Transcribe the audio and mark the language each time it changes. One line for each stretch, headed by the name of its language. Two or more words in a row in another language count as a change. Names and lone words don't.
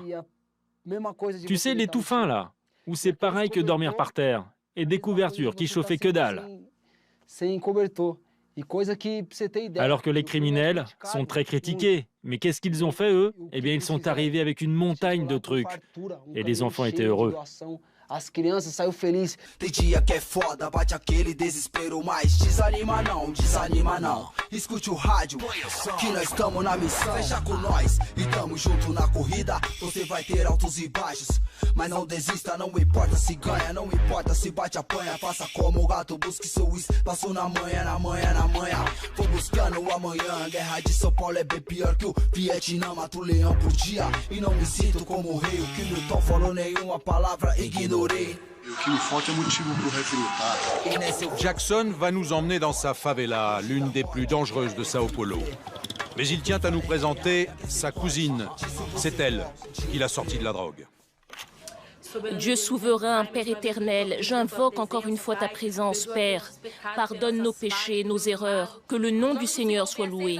French: Tu sais, les tout fins là, où c'est pareil que dormir par terre, et des couvertures qui chauffaient que dalle. Alors que les criminels sont très critiqués. Mais qu'est-ce qu'ils ont fait, eux? Eh bien, ils sont arrivés avec une montagne de trucs. Et les enfants étaient heureux.
Portuguese: As crianças saiu feliz. Tem dia que é foda, bate aquele desespero, mas desanima não, escute o rádio, que nós estamos na missão. Fecha com nós e tamo junto na corrida. Você vai ter altos e baixos, mas não desista, não importa se ganha, não importa se bate apanha. Faça como o gato, busque seu espaço na manhã. Vou buscando o amanhã. A guerra de São Paulo é bem pior que o Vietnã. Mato o leão por dia e não me sinto como o rei. O que Milton falou, nenhuma palavra ignorei.
French: Jackson va nous emmener dans sa favela, l'une des plus dangereuses de Sao Paulo. Mais il tient à nous présenter sa cousine. C'est elle qui l'a sorti de la drogue. Dieu souverain, Père éternel, j'invoque encore une fois ta présence, Père. Pardonne nos péchés, nos erreurs, que le nom du Seigneur soit loué.